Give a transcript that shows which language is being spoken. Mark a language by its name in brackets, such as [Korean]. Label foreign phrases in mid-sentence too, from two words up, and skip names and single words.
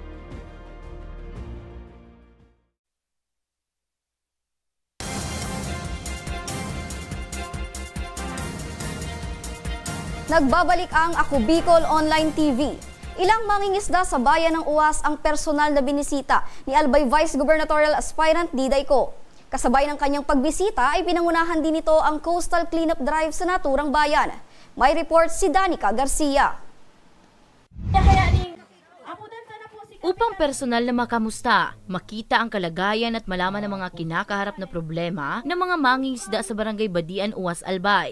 [Filipino] Nagbabalik ang Ako Bicol Online TV. Ilang mangingisda sa bayan ng Uwas ang personal na binisita ni Albay [English] Vice Gubernatorial Aspirant [Filipino] Diday Co. Kasabay ng kanyang pagbisita ay pinangunahan din nito ang [English] Coastal Cleanup Drive [Filipino] sa naturang bayan. May report si Danica Garcia. Upang personal na makamusta, makita ang kalagayan at malaman ng mga kinakaharap na problema ng mga mangingisda sa Barangay Badian, Uwas, Albay.